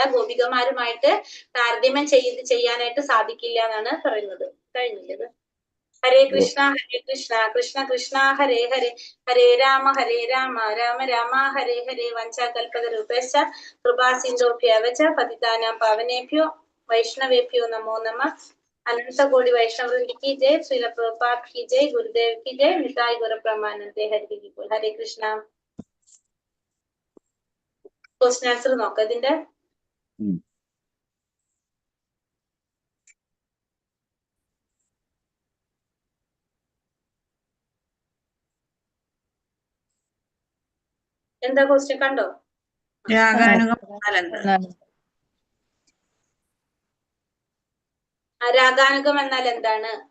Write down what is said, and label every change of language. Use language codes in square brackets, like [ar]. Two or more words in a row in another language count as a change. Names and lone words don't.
[ml] ഗോപികമാരുമായിട്ട് താരതമ്യം ചെയ്യാനായിട്ട് സാധിക്കില്ല എന്നാണ് പറയുന്നത്. കഴിഞ്ഞില്ലത്. [sa] ഹരേ കൃഷ്ണ കൃഷ്ണ കൃഷ്ണ ഹരേ ഹരേ, ഹരേ രാമ രാമ രാമ ഹരേ ഹരേ. വഞ്ചാകൽപതരൂപേശ്ച കൃപാ സിന്ധോഭ്യവച പതിതാനാം പാവനേഭ്യോ വൈഷ്ണവേഭ്യോ നമോ നമഃ. [hi] अनंत कोटि वैष्णव की जय, श्रील प्रभुपाद की जय, गुरुदेव की जय, निताई गौर प्रमानंदे. हरि बोल. [sa] हरे कृष्ण. [en] question answer [ml] നോക്കാം ഇതിന്റെ. എന്താ ക്വസ്റ്റ്യൻ കണ്ടോ? രാഗാനുഗം എന്നാൽ എന്താണ്?